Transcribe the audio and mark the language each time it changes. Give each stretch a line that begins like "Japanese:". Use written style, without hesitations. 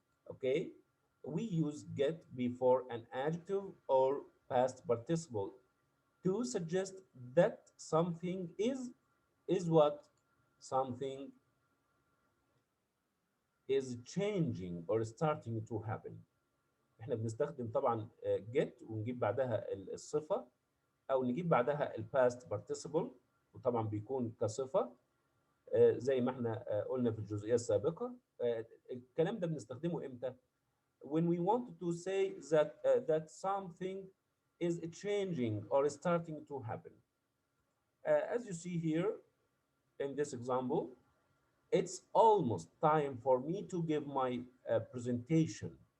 English: Okay, we use get before an adjective or past participle to suggest that something is what something is changing or starting to happen.
Arabic: احنا بنستخدم طبعا get ونجيب بعدها الصفة او نجيب بعدها الباست participle وطبعا بيكون كصفة زي ما احنا قلنا في الجزئية السابقة. الكلام ده بنستخدمه امتى؟
English: When we want to say that something is changing or starting to happen. As you see here in this example, it's almost time for me to give my presentation.